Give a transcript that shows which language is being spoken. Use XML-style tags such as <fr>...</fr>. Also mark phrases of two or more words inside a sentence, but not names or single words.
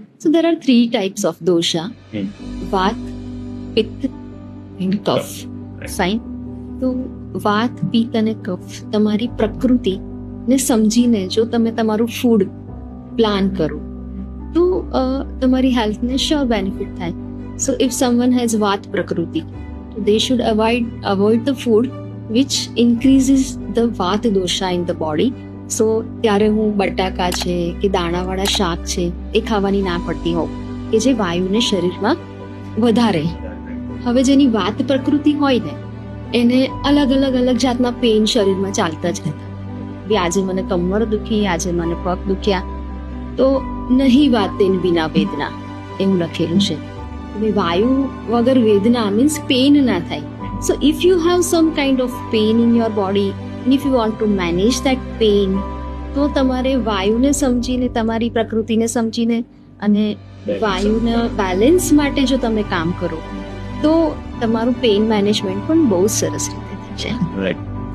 <en>So there are 3 types of dosha: Vat, Pitta and Kaph. Fine.</en> <gu>તો વાત, પિત્ત અને કફ તમારી પ્રકૃતિને સમજીને જો તમે તમારું</gu> <en>food plan</en> <gu>કરો તો તમારી હેલ્થને</gu> <en>sure benefit</en> <gu>થાય.</gu> <en>so if someone has વાત પ્રકૃતિ, they should avoid the food which increases the vat dosha in the body.</en> <gu>સો ત્યારે હું બટાકા છે કે દાણાવાળા શાક છે એ ખાવાની ના પડતી હોઉં કે જે વાયુને શરીરમાં વધારે. હવે જેની વાત પ્રકૃતિ હોય ને એને અલગ જાતના પેઇન શરીરમાં ચાલતા જ રહેતા. બી આજે મને કમર દુખી, આજે મને પગ દુખ્યા, તો નહીં વાત તેન વિના વેદના એવું લખેલું છે. વાયુ વગર વેદના</gu> <en>means pain</en> <gu>ના થાય.</gu> <en>so if you have some kind of pain in your body and if you want to manage that pain,</en> <gu>તો તમારે વાયુને સમજીને, તમારી પ્રકૃતિને સમજીને અને વાયુના બેલેન્સ માટે જો તમે કામ કરો તો તમારું</gu> <en>pain management</en> <gu>પણ બહુ સરસ રીતે થાય છે. રાઈટ.</gu>